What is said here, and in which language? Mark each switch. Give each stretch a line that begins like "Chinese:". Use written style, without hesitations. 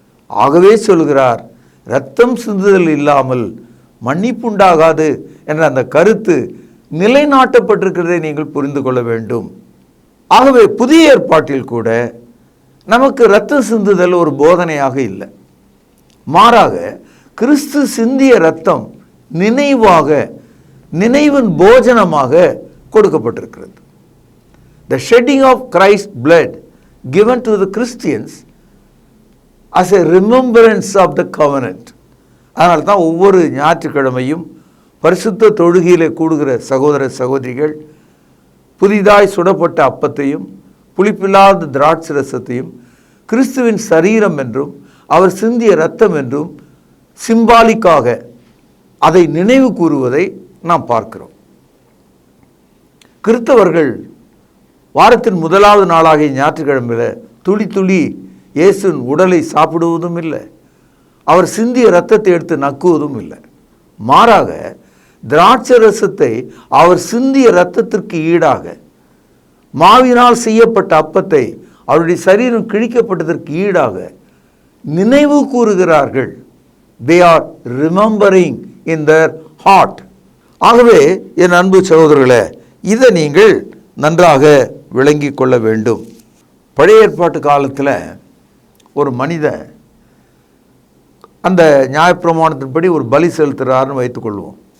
Tamil: ஆகவே சொல்கிறார், இரத்தம் சிந்துதல் இல்லாமல் மன்னிப்பு உண்டாகாது என்ற அந்த கருத்து நிலைநாட்டப்பட்டிருக்கிறதை நீங்கள் புரிந்து கொள்ள வேண்டும். ஆகவே புதிய ஏற்பாட்டில் கூட நமக்கு இரத்தம் சிந்துதல் ஒரு போதனையாக இல்லை. மாறாக கிறிஸ்து சிந்திய இரத்தம் நினைவாக, நினைவின் போஜனமாக கொடுக்கப்பட்டிருக்கிறது.
English: The shedding of Christ's blood given to the Christians as a remembrance of the covenant.
Tamil: அதனால தான் ஒவ்வொரு ஞாயிற்றுக்கிழமையும் பரிசுத்த தொழுகையிலே கூடுகிற சகோதர சகோதரிகள் புதிதாய் சுடப்பட்ட அப்பத்தையும் புளிப்பில்லாத திராட்சை ரசத்தையும் கிறிஸ்துவின் சரீரம் என்றும் அவர் சிந்திய இரத்தம் என்றும் சிம்பாலிக்காக அதை நினைவு கூறுவதை நாம் பார்க்கிறோம். கிறிஸ்தவர்கள் வாரத்தின் முதலாவது நாளாகிய ஞாயிற்றுக்கிழமையில் துளி துளி இயேசுவின் உடலை சாப்பிடுவதும் இல்லை, அவர் சிந்திய இரத்தத்தை எடுத்து நக்குவதும் இல்லை. மாறாக திராட்சை ரசத்தை அவர் சிந்திய இரத்தத்திற்கு ஈடாக, மாவினால் செய்யப்பட்ட அப்பத்தை அவருடைய சரீரம் கிழிக்கப்பட்டதற்கு ஈடாக நினைவு கூறுகிறார்கள்.
English: They are remembering in their heart.
Tamil: ஆகவே என் அன்பு சகோதரர்களே, இதை நீங்கள் நன்றாக விளங்கி கொள்ள வேண்டும். பழைய ஏற்பாட்டு காலத்தில் ஒரு மனிதன் அந்த நியாயப்பிரமாணத்தின்படி ஒரு பலி செலுத்துகிறாருன்னு வைத்துக்கொள்வோம்.